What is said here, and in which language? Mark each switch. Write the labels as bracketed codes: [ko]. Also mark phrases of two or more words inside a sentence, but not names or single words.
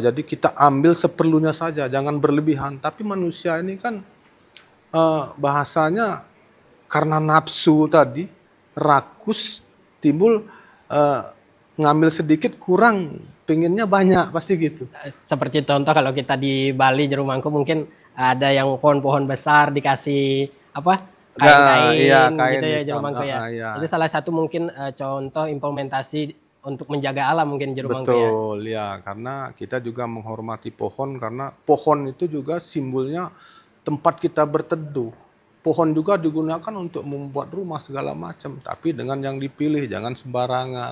[id] Jadi kita ambil seperlunya saja, jangan berlebihan. Tapi manusia ini kan bahasanya karena nafsu tadi, rakus, timbul ngambil sedikit kurang, pengennya banyak, pasti gitu. Seperti contoh kalau kita di Bali Jero Mangku mungkin ada yang pohon-pohon besar dikasih apa kain-kain Iya, kain gitu ya Jero hitam. Mangku ya. Iya. Itu salah satu mungkin contoh implementasi untuk menjaga alam mungkin Jero Mangku ya. Betul ya, karena kita juga menghormati pohon, karena pohon itu juga simbolnya tempat kita berteduh. Pohon juga digunakan untuk membuat rumah segala macam, tapi dengan yang dipilih, jangan sembarangan.